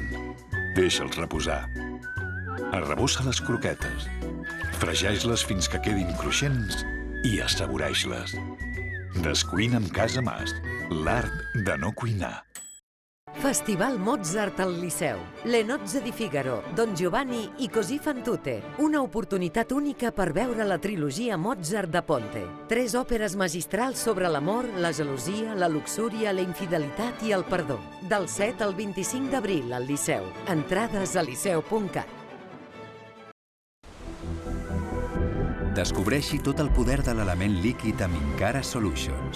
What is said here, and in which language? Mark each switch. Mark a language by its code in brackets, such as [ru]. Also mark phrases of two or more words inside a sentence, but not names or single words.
[ca] Deixa'ls reposar. Arrebossa les croquetes. Fregeix-les fins que quedin cruixents i assaboreix-les. Descuina amb Casa Mas. L'art de no cuinar. Festival Mozart al Liceu. Le nozze di Figaro, Don Giovanni i Così fan tutte. Una oportunitat única per veure la trilogia Mozart de Ponte. 3 òperes magistrals sobre l'amor, la gelosia, la luxúria, la infidelitat i el perdó. Del 7 al 25 d'abril al Liceu. Entrades a liceu.cat. Descobreixi tot el poder de l'element líquid amb Incara Solutions.